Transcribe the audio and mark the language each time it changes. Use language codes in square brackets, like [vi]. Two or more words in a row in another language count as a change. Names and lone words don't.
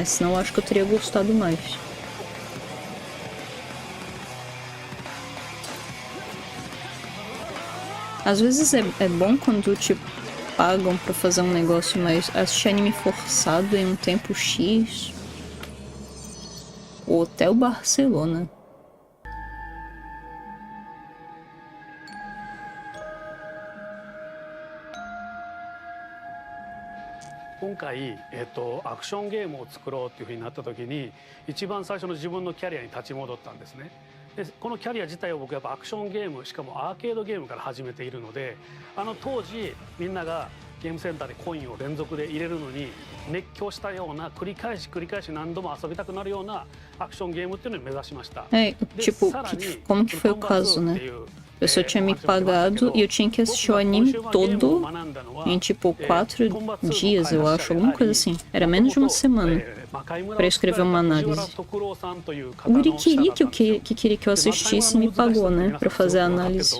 [pt] Senão eu acho que eu teria gostado mais. Às vezes é bom quando te pagam pra fazer um negócio, mas assistir anime forçado em um tempo X. O Hotel Barcelona. [ja] 今回、アクションゲームを作ろうっていうふうになった時に一番最初の自分のキャリアに立ち戻ったんですね。でこのキャリア自体を僕やっぱアクションゲームしかもアーケードゲームから始めているので当時みんながゲームセンターでコインを連続で入れるのに熱狂したような繰り返し何度も遊びたくなるようなアクションゲームっていうのを目指しました。 [pt] Tipo, como que foi o caso, né? A pessoa tinha me pagado e eu tinha que assistir o anime todo em tipo 4 dias, eu acho, alguma coisa assim. Era menos de uma semana para escrever uma análise. O guri queria que eu assistisse e me pagou, né, para fazer a análise.